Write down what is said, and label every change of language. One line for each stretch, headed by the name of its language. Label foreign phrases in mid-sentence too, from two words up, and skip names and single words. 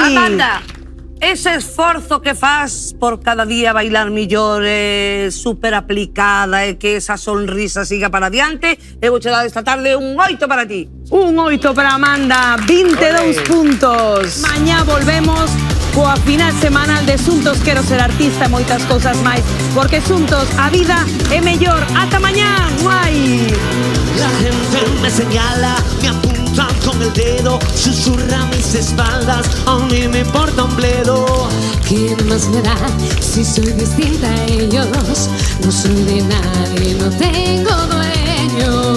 Galician: Amanda, ese esforzo que faz por cada día bailar millor, super aplicada e que esa sonrisa siga para adiante, eu vou che dar esta tarde un 8 para ti. Un 8 para Amanda, 22 puntos. Mañá volvemos coa final semanal de Xuntos Quero Ser Artista e moitas cousas máis, porque xuntos a vida é mellor. Ata mañá, guai.
Spanish: La gente me señala, me apuntan con el dedo, susurra mis espaldas, a mí me importa un bledo. ¿Qué más me da si soy distinta a ellos? No soy de nadie, no tengo dueño.